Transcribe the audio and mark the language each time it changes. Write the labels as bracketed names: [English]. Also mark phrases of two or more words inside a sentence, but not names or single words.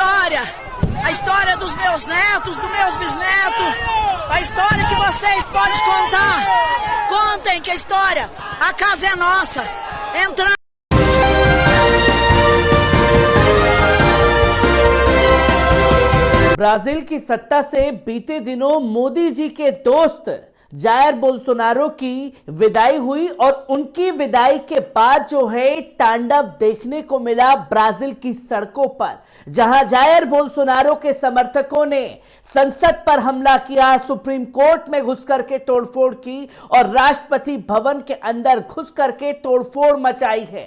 [Portuguese] a história dos meus netos, dos meus bisnetos, a história que vocês podem contar. Contem que a história, a casa é nossa. Entrando. [Hindi] ब्राजील की सत्ता से बीते दिनों मोदी जी के दोस्त जायर बोल्सोनारो की विदाई हुई और उनकी विदाई के बाद जो है तांडव देखने को मिला ब्राजील की सड़कों पर, जहां जायर बोल्सोनारो के समर्थकों ने संसद पर हमला किया, सुप्रीम कोर्ट में घुस करके तोड़फोड़ की और राष्ट्रपति भवन के अंदर घुस करके तोड़फोड़ मचाई है।